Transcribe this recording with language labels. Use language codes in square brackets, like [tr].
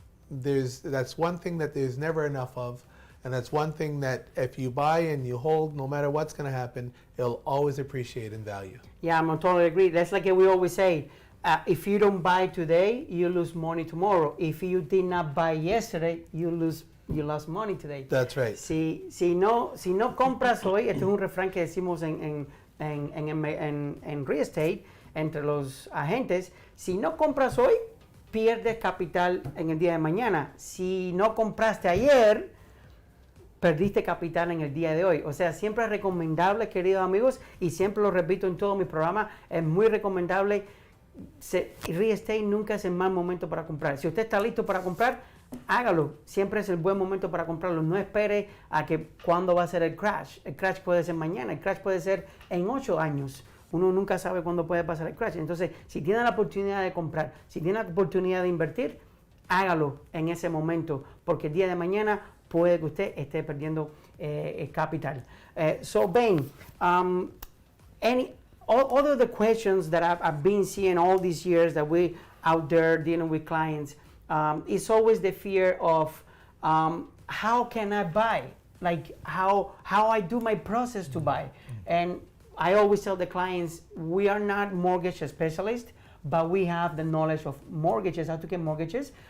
[en] That's one thing that there's never enough of. And that's one thing that if you buy and you hold, no matter what's going to happen, it'll always appreciate in value. Yeah, I'm totally agree. That's like we always say, if you don't buy today, you lose money tomorrow. If you did not buy yesterday, you lost money today. That's right. [es] Si no compras hoy, este es un refrán que decimos en real estate, entre los agentes, si no compras hoy, pierdes capital en el día de mañana. Si no compraste ayer, perdiste capital en el día de hoy. O sea, siempre es recomendable, queridos amigos, y siempre lo repito en todo mi programa, es muy recomendable. Real estate nunca es el mal momento para comprar. Si usted está listo para comprar, hágalo. Siempre es el buen momento para comprarlo. No espere a que cuándo va a ser el crash. El crash puede ser mañana, el crash puede ser en 8 años. Uno nunca sabe cuándo puede pasar el crash. Entonces, si tiene la oportunidad de comprar, si tiene la oportunidad de invertir, hágalo en ese momento, porque el día de mañana puede que usted esté perdiendo capital. [en] So, Bain, all of the questions that I've been seeing all these years that we out there dealing with clients, it's always the fear of how can I buy? Like how I do my process to buy. And I always tell the clients, we are not mortgage specialists, but we have the knowledge of mortgages, how to get mortgages.